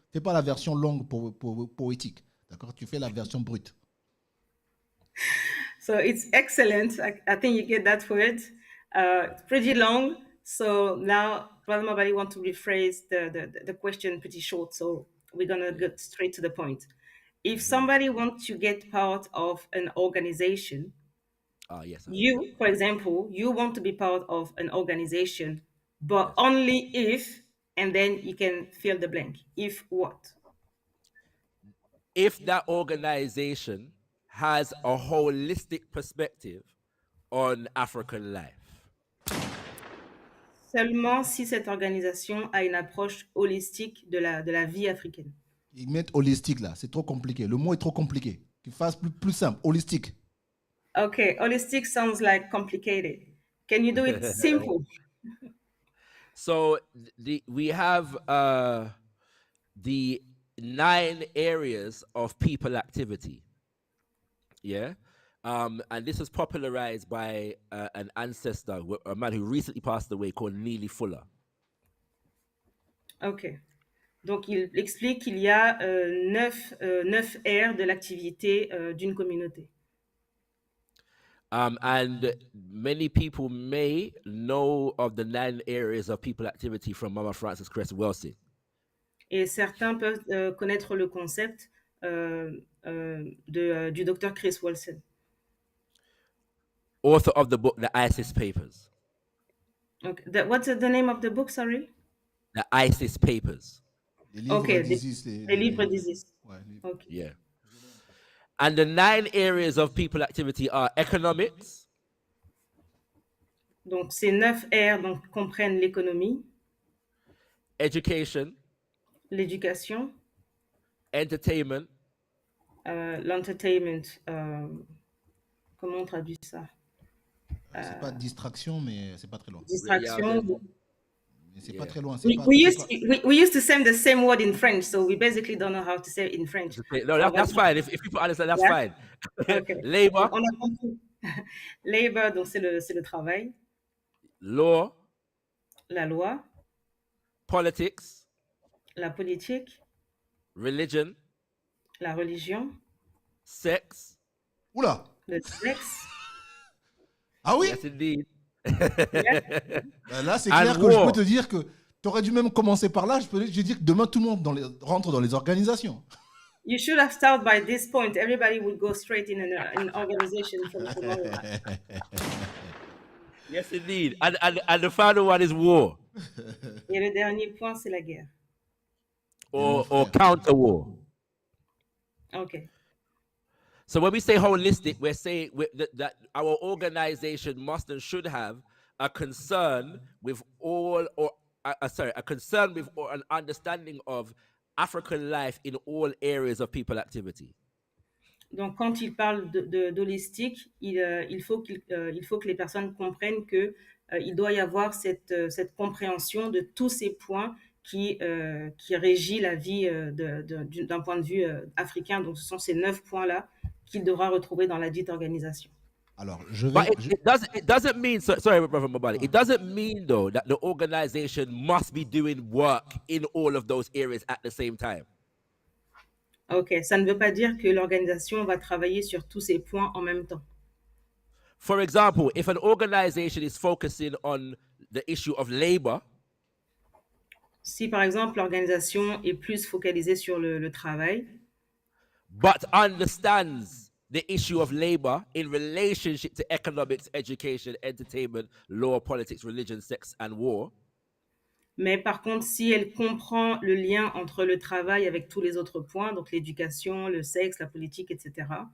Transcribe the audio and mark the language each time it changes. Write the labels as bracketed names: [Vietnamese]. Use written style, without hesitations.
[French] Fais pas la version longue poétique. D'accord? Tu fais la version brute. [English] So it's excellent. I think you get that word. It's pretty long. So now Brother Mabali want to rephrase the question pretty short. So we're going to get straight to the point. If somebody wants to get part of an organization, Yes. you, for example, you want to be part of an organization, but only if, and then you can fill the blank. If what? If that organization has a holistic perspective on African life. [French] Seulement si cette organisation a une approche holistique de la vie africaine. Ils mettent holistique là, c'est trop compliqué. Le mot est trop compliqué. Qu'ils fassent plus simple, holistique. [English] Okay, holistic sounds like complicated. Can you do it simple? So we have the 9 areas of people activity. Yeah. And this was popularized by an ancestor, a man who recently passed away called Neely Fuller. Ok. [French] Donc, il explique qu'il y a 9 aires de l'activité d'une communauté. [English] And many people may know of the 9 areas of people activity from Mama Frances Cress Welsing. [French] Et certains peuvent connaître le concept du docteur Chris Wilson. [English] Author of the book, The ISIS Papers. Okay. What's the name of the book, sorry? The ISIS Papers. [French] Les livres d'Isis. Les livres d'Isis. Ouais, [English] Okay. Yeah. And the 9 areas of people activity are economics. [French] Donc, ces 9 aires donc, comprennent l'économie, [English] Education, [French] l'éducation, [English] entertainment, [French] l'entertainment. Comment on traduit ça? C'est pas distraction, mais c'est pas très loin. Distraction. Mais c'est pas très loin. [English] We used to say the same word in French, so we basically don't know how to say it in French. No, that's fine. If people understand, that's fine. Okay. Labor. [French] On a compris. Labor, donc c'est le travail. [English] Law. [French] La loi. [English] Politics. [French] La politique. [English] Religion. [French] La religion. Sexe. Oula. Le sexe. Ah oui? [English] Yes, indeed. [French] Là, c'est clair que je peux te dire que tu aurais dû même commencer par là. Je dis que demain, tout le monde rentre dans les organisations. [English] You should have started by this point. Everybody would go straight in an organization from tomorrow. Yes, indeed. And the final one is war. [French] Et le dernier point, c'est la guerre. [English] Or counter war. Okay. So when we say holistic, we're saying that our organization must and should have a concern with a concern with or an understanding of African life in all areas of people activity. [French] Donc, quand il parle d'holistique, il faut que les personnes comprennent que il doit y avoir cette compréhension de tous ces points qui régit la vie d'un point de vue africain. Donc, ce sont ces 9 points-là qu'il devra retrouver dans la dite organisation. Alors, je vais. [English] It doesn't mean, sorry, Brother Mobali. It doesn't mean though that the organization must be doing work in all of those areas at the same time. [French] Ok, ça ne veut pas dire que l'organisation va travailler sur tous ces points en même temps. [English] For example, if an organization is focusing on the issue of labor, [French] si par exemple l'organisation est plus focalisée sur le travail, [English] but understands the issue of labor in relationship to economics, education, entertainment, law, politics, religion, sex, and war. [French] Mais par contre, si elle comprend le lien entre le travail avec tous les autres points, donc l'éducation, le sexe, la politique, etc.